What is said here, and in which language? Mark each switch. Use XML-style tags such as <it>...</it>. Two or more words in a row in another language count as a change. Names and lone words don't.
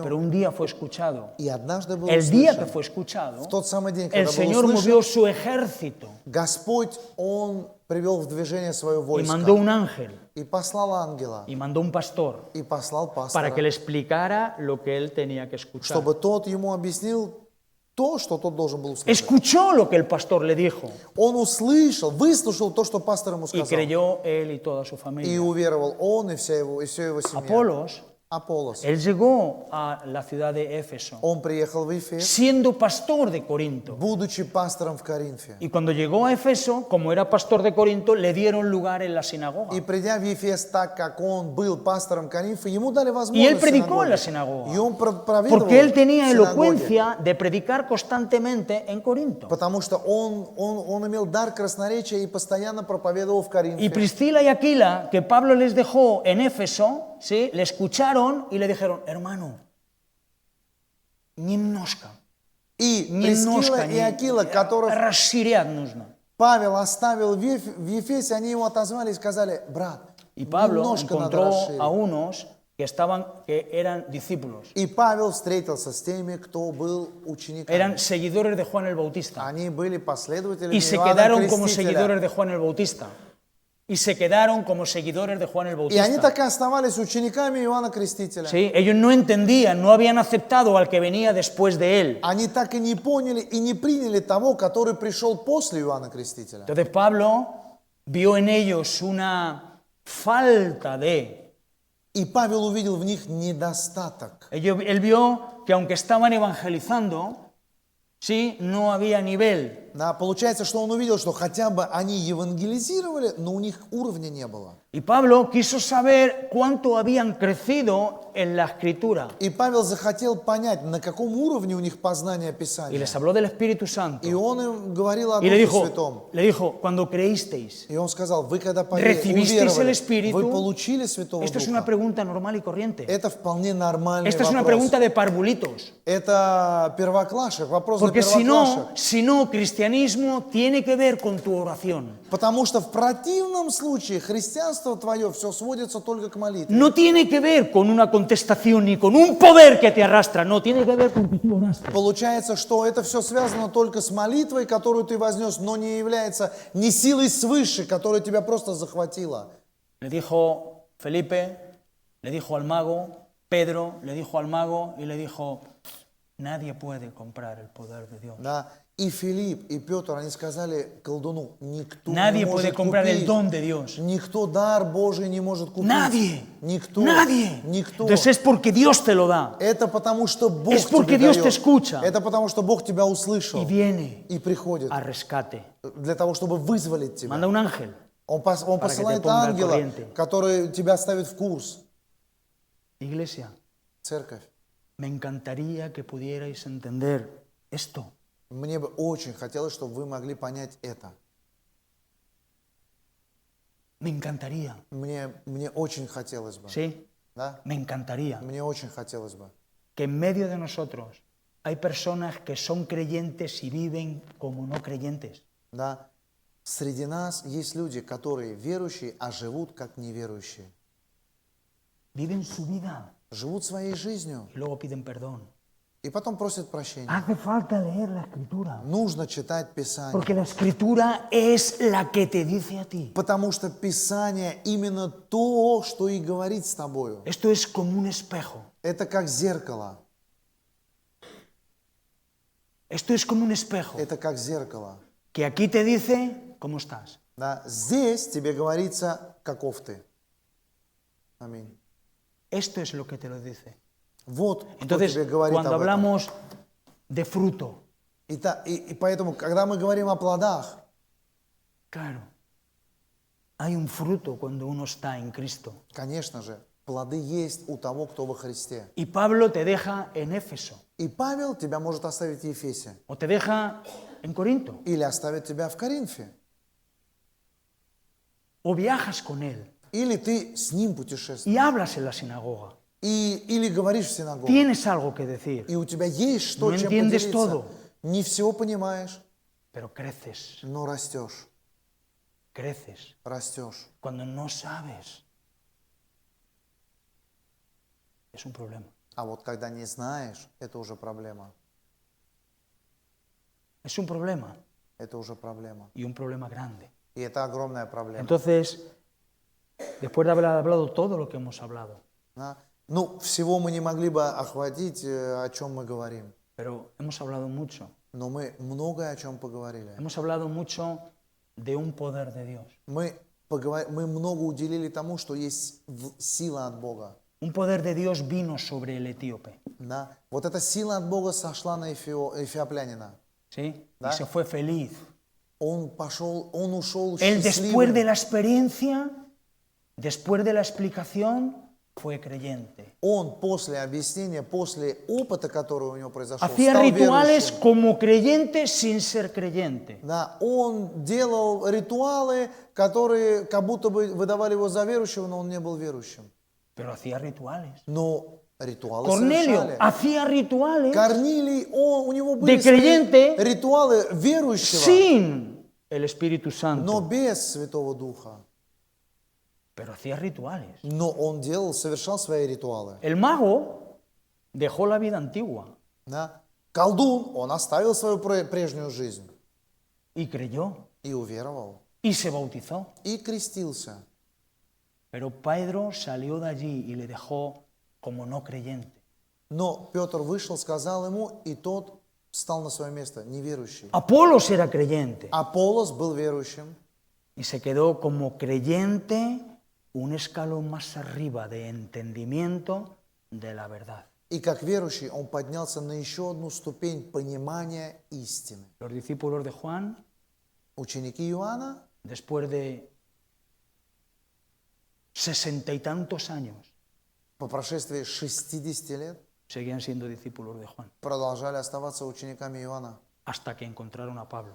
<es>pero un día fue escuchado.</es> <ru>И однажды был</ru> <es>El día que</es> <ru>услышан.</ru> <es>fue escuchado,</es> <ru>В тот самый день,</ru> <es>el</es> <ru>когда был</ru> <es>Señor</es> <ru>услышан,</ru> <es>movió su ejército</es> <ru>Господь, Он привел в движение свое</ru> <es>y</es> <ru>войско.</ru> <es>mandó un ángel</es> <ru>И послал ангела.</ru> <es>y mandó un pastor</es> <ru>И послал</ru> <es>para</es> <ru>пастора.</ru> <es>que le explicara lo que él tenía que escuchar.</es> <ru>Чтобы тот ему объяснил то, что тот должен был услышать.</ru> <es>Escuchó lo que el pastor le dijo</es> <ru>Он услышал, выслушал то, что пастор ему</ru> <es>y</es> <ru>сказал.</ru> <es>creyó él y toda su</es> <ru>И</ru> <es>familia.</es> <ru>уверовал он и все его семья.</ru> <es>Apolos,</es> <ru>Аполлос.</ru> <es>él llegó a la ciudad de Éfeso</es> <ru>Он приехал в Эфес,</ru> <es>siendo pastor de Corinto.</es> <ru>будучи пастором в Коринфе.</ru> <es>Y cuando llegó a Éfeso, como era pastor de Corinto, le dieron lugar en la sinagoga.</es> <ru>И придя в Ефес, так как он был пастором Коринфа, ему дали</ru> <es>Y él</es> <ru>возможность</ru> <es>predicó en la</es> <ru>в</ru> <es>sinagoga.</es> <ru>синагоге. И он проведывал</ru> <es>Porque él tenía</es> <ru>в синагоге.</ru> <es>elocuencia de predicar constantemente en Corinto.</es> <ru>Потому что он имел дар красноречия и постоянно проповедовал в</ru> <es>Y</es> <ru>Коринфе.</ru> <es>Priscila y Aquila, que Pablo les dejó en Éfeso, ¿sí? Le escucharon y le dijeron, hermano,</es> <ru>немножко, И Прискила и Акила, которых расширять нужно. Павел оставил в Ефесе, они его отозвали и сказали: брат,</ru> <es>Y Pablo</es> <ru>немножко надо</ru> <es>encontró</es> <ru>расширить.</ru> <es>a unos que eran discípulos,</es> <ru>И Павел встретился с теми, кто был учениками.</ru> <es>eran seguidores de Juan el Bautista.</es> <ru>Они были последователями</ru> <es>Y se</es> <ru>Иоанна</ru> <es>quedaron como</es> <ru>Крестителя.</ru> <es>seguidores de Juan el Bautista. Y se quedaron como seguidores de Juan el</es> <ru>И они</ru> <es>Bautista.</es> <ru>так и оставались учениками Иоанна Крестителя.</ru> <es>¿Sí? Ellos no entendían, no habían aceptado al que venía después de él.</es> <ru>Они так и не поняли и не приняли того, который пришел после Иоанна Крестителя.</ru> <es>Entonces Pablo vio en ellos una falta de...</es> <ru>И Павел увидел в них недостаток.</ru> <es>Él vio que aunque estaban evangelizando, sí, no había nivel.</es> <ru>Да, получается, что он увидел, что хотя бы они евангелизировали, но у них уровня не было.</ru> <es>Y Pablo quiso saber cuánto habían crecido en la escritura.</es> <ru>И Павел захотел понять, на каком уровне у них познание</ru> <es>Y</es> <ru>Писания.</ru> <es>les habló del Espíritu Santo.</es> <ru>И он им говорил о</ru> <es>Y le</es> <ru>Духе Святом.</ru> <es>dijo, cuando creísteis,</es> <ru>И он сказал: вы когда</ru> <es>recibisteis el</es> <ru>уверовали,</ru> <es>Espíritu,</es> <ru>вы получили Святого</ru> <es>esto es una</es> <ru>Духа.</ru> <es>pregunta normal y corriente.</es> <ru>Это вполне нормальный</ru> <es>Esta es una</es> <ru>вопрос.</ru> <es>pregunta de parvulitos.</es> <ru>Это первоклашек, вопрос для</ru> <es>Porque</es> <ru>первоклашек.</ru> <es>si no, cristianismo tiene que ver con tu oración. Потому что в противном случае христианство твое все сводится только к молитве. No tiene que ver con una contestación ni con un poder que te arrastra. No, tiene que ver con que tú oraste.</es> <ru>Получается, что это все связано только с молитвой, которую ты вознес, но не является ни силой свыше, которая тебя просто захватила.</ru> <es>Le dijo Felipe, le dijo al mago, Pedro le dijo al mago y le dijo, nadie puede comprar el poder de Dios.</es> <ru>Да? И Филипп, и Петр, они сказали колдуну: никто</ru> <es>Nadie</es> <ru>не</ru> <es>puede</es> <ru>может</ru> <es>comprar el</es> <ru>купить.</ru> <es>don de Dios.</es> <ru>Никто дар Божий не может купить.</ru> <es>Nadie.</es> <ru>Никто.</ru> <es>Nadie.</es> <ru>Никто.</ru> <es>Entonces es porque Dios te lo da.</es> <ru>Это потому, что Бог</ru> <es>Es porque</es> <ru>тебе</ru> <es>Dios</es> <ru>дает.</ru> <es>te escucha.</es> <ru>Это потому, что Бог тебя услышал</ru> <es>Y viene</es> <ru>и приходит</ru> <es>a rescate.</es> <ru>для того, чтобы вызволить тебя.</ru> <es>Manda un ángel.</es> <ru>Он</ru> <es>que te</es> <ru>посылает</ru> <es>ponga al</es> <ru>ангела,</ru> <es>corriente.</es> <ru>который тебя ставит в курс.</ru> <es>Iglesia,</es> <ru>Церковь.</ru> <es>me encantaría que pudierais entender esto.</es> <ru>Мне бы очень хотелось, чтобы вы могли понять это.</ru> <es>Me encantaría.</es> <ru>Мне очень хотелось бы.</ru> <es>¿Sí?</es> <ru>Да?</ru> <es>Me encantaría</es> <ru>Мне очень хотелось бы.</ru> <es>que en medio de nosotros hay personas que son creyentes y viven como no creyentes.</es> <ru>Да? Среди нас есть люди, которые верующие, а живут как неверующие.</ru> <es>Viven su vida</es> <ru>Живут своей жизнью</ru> <es>y luego piden perdón.</es> <ru>и потом просят прощения.</ru> <es>Hace falta leer la escritura.</es> <ru>Нужно читать Писание.</ru> <es>Porque la escritura es la que te dice a ti.</es> <ru>Потому что Писание именно то, что и говорит с тобою.</ru> <es>Esto es como un espejo.</es> <ru>Это как зеркало.</ru> <es>Esto es como un espejo.</es> <ru>Это как зеркало.</ru> <es>Que aquí te dice cómo estás.</es> <ru>Да? Здесь тебе говорится, каков ты. Аминь.</ru> <es>Esto es lo que te lo dice.</es> <ru>Вот кто</ru> <es>Entonces,</es> <ru>тебе говорит</ru> <es>cuando</es> <ru>об этом.</ru> <es>hablamos de fruto,</es> <ru>И поэтому, когда мы говорим о плодах,</ru> <es>claro, hay un fruto cuando uno está en Cristo.</es> <ru>конечно же, плоды есть у того, кто во Христе.</ru> <es>Y Pablo te deja en Éfeso,</es> <ru>И Павел тебя может оставить в Ефесе.</ru> <es>o te deja en Corinto,</es> <ru>Или оставит тебя в Коринфе.</ru> <es>o viajas con él</es> <ru>Или ты с ним путешествуешь.</ru> <es>y hablas en la sinagoga.</es> <ru>Или говоришь в синагоге.</ru> <es>Tienes algo que decir,</es> <ru>И у тебя есть что,</ru> <es>No</es> <ru>чем</ru> <es>entiendes</es> <ru>поделиться.</ru> <es>todo.</es> <ru>Не все понимаешь,</ru> <es>pero creces,</es> <ru>но растешь.</ru> <es>creces.</es> <ru>Растешь.</ru> <es>Cuando no sabes, es un problema.</es> <ru>А вот когда не знаешь, это уже проблема.</ru> <es>Es un problema</es> <ru>Это уже проблема.</ru> <es>y un problema grande.</es> <ru>И это огромная проблема.</ru> <es>Entonces, después de haber hablado todo lo que hemos hablado,</es> <ru>Да? Ну, всего мы не могли бы охватить, о чем мы говорим.</ru> <es>pero hemos hablado mucho.</es> <ru>Но мы многое о чем поговорили.</ru> <es>Hemos hablado mucho de un poder de Dios.</es> <ru>Мы много уделили тому, что есть сила от Бога.</ru> <es>Un poder de Dios vino sobre el etíope,</es> <ru>Да? Вот эта сила от Бога сошла на эфиоплянина.</ru> <es>¿sí?</es> <ru>¿Da?</ru> <es>Y se fue feliz.</es> <ru>Он ушел</ru> <es>Él después de</es> <ru>счастливым.</ru> <es>la experiencia, después de la explicación, fue creyente.</es> <ru>Он после объяснения, после опыта, который у него произошел,</ru> <es>Hacía</es> <ru>стал</ru> <es>rituales</es> <ru>верующим.</ru> <es>como creyente sin ser creyente.</es> <ru>Да, он делал ритуалы, которые как будто бы выдавали его за верующего, но он не был верующим.</ru> <es>Pero hacía rituales.</es> <ru>Но ритуалы</ru> <es>Cornelio</es> <ru>совершали.</ru> <es>hacía rituales</es> <ru>Корнилий, у него были</ru> <es>de</es> <ru>свои</ru> <es>creyente</es> <ru>ритуалы верующего,</ru> <es>sin el Espíritu</es> <ru>но</ru> <es>Santo,</es> <ru>без Святого Духа.</ru> <es>pero hacía rituales.</es> <ru>Но он совершал свои ритуалы.</ru> <es>El mago dejó la vida antigua</es> <ru>Да? Колдун, он оставил свою прежнюю жизнь</ru> <es>y creyó</es> <ru>и уверовал,</ru> <es>y se bautizó.</es> <ru>и крестился.</ru> <es>Pero Pedro salió de allí y le dejó como no creyente.</es> <ru>Но Петр вышел, сказал ему, и тот встал на свое место, неверующий.</ru> <es>Apolos era creyente</es> <ru>Аполлос был верующим,</ru> <es>y se quedó como creyente un escalón más arriba de entendimiento de la verdad.</es> <ru>и как верующий он поднялся на еще одну ступень понимания истины.</ru> <es>Los discípulos de Juan,</es> <ru>Ученики Иоанна,</ru> <es>después de 60 y tantos años,</es> <ru>по прошествии 60 лет,</ru> <es>seguían siendo discípulos de Juan,</es> <ru>продолжали оставаться учениками Иоанна,</ru> <es>hasta que encontraron a Pablo.</es>